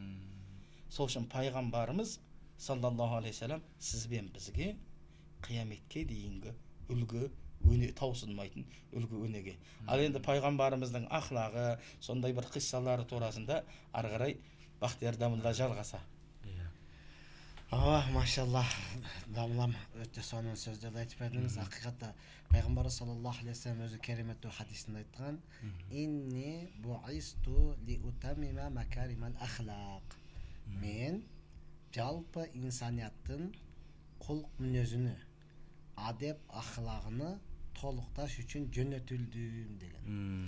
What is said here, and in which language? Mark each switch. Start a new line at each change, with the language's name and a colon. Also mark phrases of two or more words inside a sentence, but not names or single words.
Kazakh: Сол үшін пайғамбарымыз
Arabic: صلى الله عليه وسلم
Kazakh: сізбен бізге қияметке дейінгі үлгі таусылмайтын үлгі өнеге. Ал енді пайғамбарымыздың ақлағы, сондай бір қиссалары турасында ары қарай Бақтияр Дамылла жалғаса. Машалла.
Kyrgyz: Дамлам өтө сонун сөздөрдү айтып бердиңиз. Акыйкатта пайгамбарыбыз
Arabic: صلى الله عليه وسلم
Kyrgyz: өзү кереметтүү хадисинде айткан:
Arabic: "إني بعثت لأتمم مكارم الأخلاق."
Kyrgyz: Мен жалпы инсанияттын кулк мүнөзүнү, адеп ахлагын толукташ үчүн жөнөтүлдүм деген.